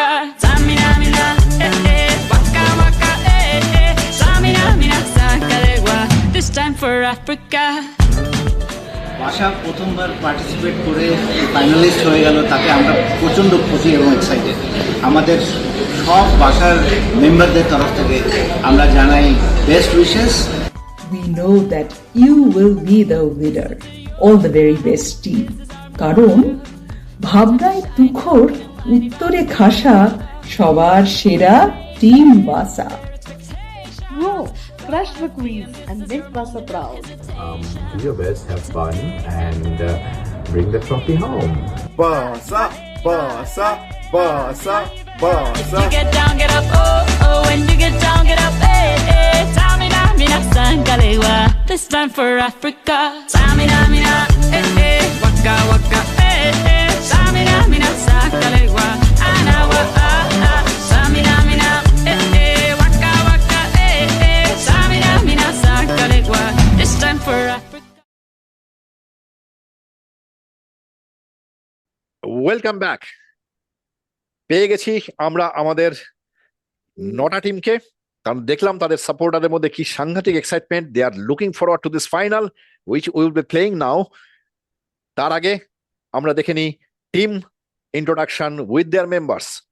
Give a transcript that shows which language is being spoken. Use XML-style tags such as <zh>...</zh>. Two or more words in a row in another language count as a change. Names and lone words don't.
<en>Samina, mina, eh, eh, waka, waka, eh, eh, Samina, mina, sangalewa, this time for Africa.</en> <bn>বাসা প্রথমবার পার্টিসিপেট করে ফাইনালিস্ট হয়ে গেল, তাতে আমরা প্রচণ্ড খুশি এবং এক্সাইটেড। আমাদের সব বাসার মেম্বারদের তরফ থেকে আমরা জানাই</bn> <en>best wishes. We know that you will be the winner. All the very best team.</en> <bn>কারণ ভাবনায় তুখোর উত্তরে খাসা সবার সেরা টিম বাসা।</bn> <en>Go. Crush the quiz and make Basa proud. Do your best, have fun, and bring the trophy home. Basa, Basa, Basa, Basa. You get down, get up, oh, oh, when you get down, get up, eh, eh, Samina, mina, sangalewa, this time for Africa. Samina, mina, eh, eh, waka, waka, eh, eh, Samina, mina, sangalewa, anawa, ah, ah, Samina, mina, eh, eh, waka, waka, eh, eh, Samina, mina, sangalewa, this time for Africa. Welcome back.</en> <bn>পেয়ে গেছি আমরা আমাদের 9টা টিমকে, কারণ দেখলাম তাদের সাপোর্টারদের মধ্যে কি সাংঘাতিক এক্সাইটমেন্ট।</bn> <en>They are looking forward to this final which will be playing now.</en> <bn>তার আগে আমরা দেখে নিই</bn> <en>team introduction with their members.</en>